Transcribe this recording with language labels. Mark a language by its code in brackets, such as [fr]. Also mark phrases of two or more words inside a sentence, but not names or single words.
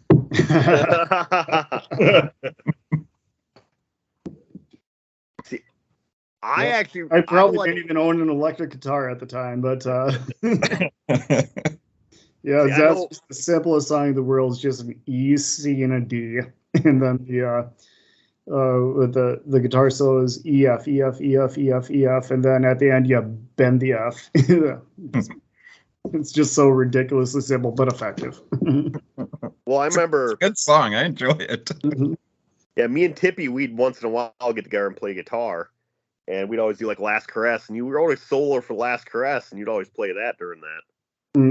[en] See, I probably didn't even own an electric guitar at the time, but that's just the simplest song in the world. It's just an E, C, and a D, and then with the guitar solo is E, F, E, F, E, F, E, F, E, F, and then at the end you bend the F. It's just so ridiculously simple but effective. Well, I remember, it's a good song. I enjoy it. Yeah, me and Tippy, we'd once in a while get together and play guitar, and we'd always do like Last Caress, and you were always solo for Last Caress, and you'd always play that during that.